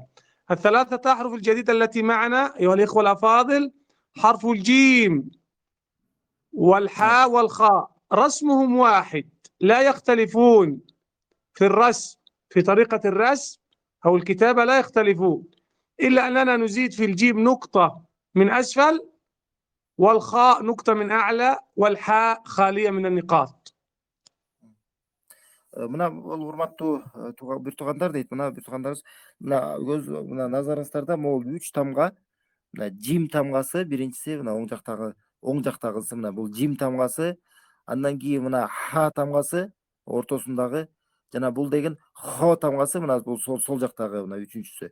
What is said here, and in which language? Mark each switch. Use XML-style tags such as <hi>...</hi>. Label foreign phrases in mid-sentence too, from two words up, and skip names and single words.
<ar>الثلاثة أحرف الجديدة التي معنا أيها الإخوة الأفاضل، حرف الجيم والحاء والخاء رسمهم واحد، لا يختلفون في الرسم، في طريقة الرسم أو الكتابة لا يختلفون، إلا أننا نزيد في الجيم نقطة من أسفل، والخاء نقطة من أعلى، والحاء خالية من النقاط.</ar> <ky>мына бул урматтуу бир туугандар дейт, мына бир туугандарыбыз мына мына назарыңыздарда могул 3 тамга, мына жим тамгасы биринчиси, мына оң жактагысы мына бул жим тамгасы, андан кийин мына ха тамгасы ортосундагы, жана бул деген хо тамгасы, мына бул сол жактагы мына үчүнчүсү.</ky>